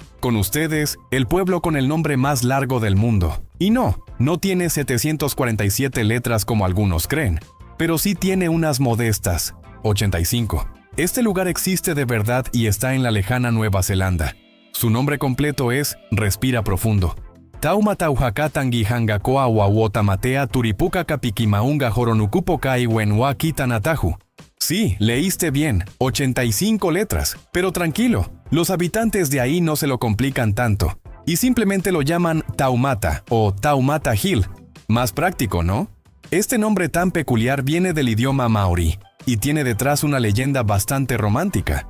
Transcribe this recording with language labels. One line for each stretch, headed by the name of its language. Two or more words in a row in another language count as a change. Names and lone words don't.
Spanish: Con ustedes, el pueblo con el nombre más largo del mundo. Y no tiene 747 letras como algunos creen, pero sí tiene unas modestas 85. Este lugar existe de verdad y está en la lejana Nueva Zelanda. Su nombre completo es Respira Profundo. Taumatauhakatangi hangakoa wawotamatea turipuka kapikimaunga joronukupokai wenwa kitanatahu. Sí, leíste bien, 85 letras. Pero tranquilo, los habitantes de ahí no se lo complican tanto, y simplemente lo llaman Taumata o Taumata Hill. Más práctico, ¿no? Este nombre tan peculiar viene del idioma maorí, y tiene detrás una leyenda bastante romántica.